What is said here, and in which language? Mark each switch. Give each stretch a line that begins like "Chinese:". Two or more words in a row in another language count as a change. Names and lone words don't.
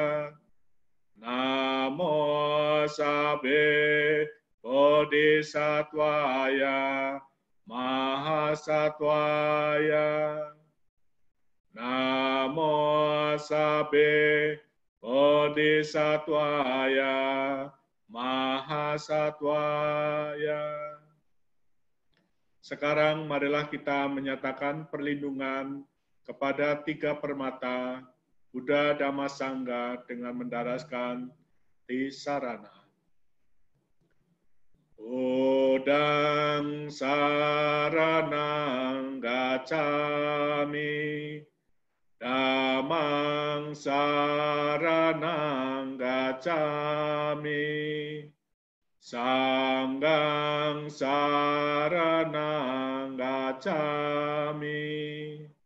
Pali: Namo sabbe bodhisattvaya mahasattvaya. Namo sabbe bodhisattvaya mahasattvaya.
Indonesian: Sekarang marilah kita menyatakan perlindungan kepada tiga permata Buddha, Dhamma, Sangha dengan mendaraskan Tisarana.
Pali: Buddhang saranang gacchami, Dhammang saranang gacchami, Sanghang saranang gacchami.